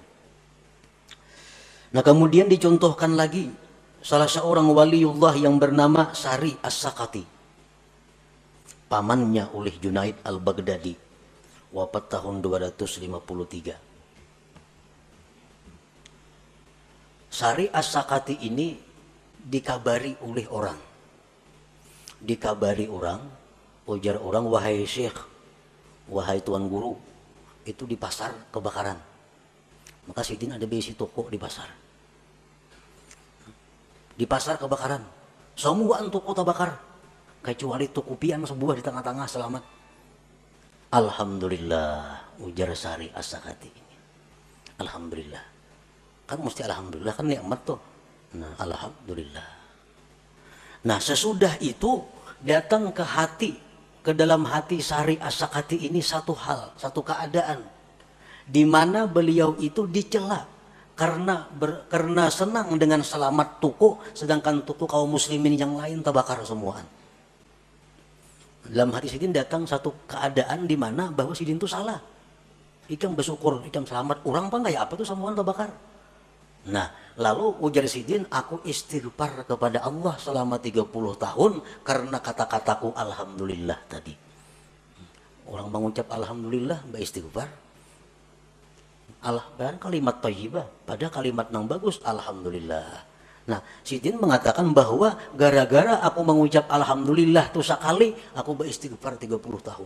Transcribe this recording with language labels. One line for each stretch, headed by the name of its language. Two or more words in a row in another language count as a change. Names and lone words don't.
Indonesian: Nah, kemudian dicontohkan lagi salah seorang waliullah yang bernama Sari As-Sakati. Pamannya oleh Junaid Al-Baghdadi, wafat tahun 253. Sari As-Sakati ini dikabari oleh orang, ujar orang, wahai syekh, wahai tuan guru, itu di pasar kebakaran.
Banjar: Maka sidin ada besi toko di pasar. Di pasar kebakaran, semua toko terbakar, kecuali toko pian sebuah di tengah-tengah selamat.
Indonesian: Alhamdulillah, ujar Sari As-Sakati ini. Alhamdulillah, kan mesti alhamdulillah, kan nikmat tuh. Nah, alhamdulillah. Nah, sesudah itu datang ke hati, ke dalam hati Sari As-Sakati ini satu hal, satu keadaan, di mana beliau itu dicela karena senang dengan selamat tuku, sedangkan tuku kaum muslimin yang lain terbakar semuaan.
Banjar: Dalam hati sidin datang satu keadaan di mana bahwa sidin itu salah. Ikam bersyukur, ikam selamat, orang apa kayak apa tuh semuaan terbakar.
Indonesian: Nah, lalu ujar sidin, aku istighfar kepada Allah selama 30 tahun karena kata-kataku alhamdulillah tadi. Orang mengucap alhamdulillah, beristighfar. Dan kalimat thayyibah, pada kalimat yang bagus, alhamdulillah. Nah, sidin mengatakan bahwa gara-gara aku mengucap alhamdulillah itu sekali, aku beristighfar 30 tahun.